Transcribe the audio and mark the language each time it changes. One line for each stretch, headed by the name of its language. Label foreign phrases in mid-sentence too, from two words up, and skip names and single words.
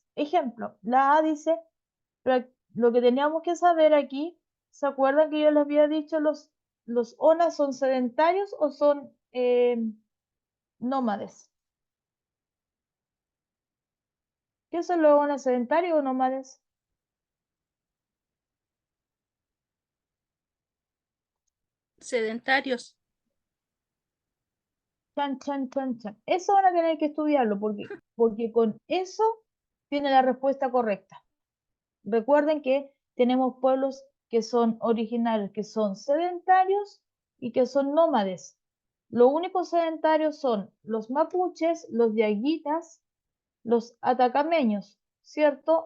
Spanish: Ejemplo, la A dice, lo que teníamos que saber aquí, ¿se acuerdan que yo les había dicho los ONAS son sedentarios o son nómades? ¿Qué son los ONAS, sedentarios o nómades? Sedentarios. Chan, chan, chan, chan. Eso van a tener que estudiarlo porque con eso tiene la respuesta correcta. Recuerden que tenemos pueblos que son originarios, que son sedentarios y que son nómades. Los únicos sedentarios son los mapuches, los yaguitas, los atacameños, ¿cierto?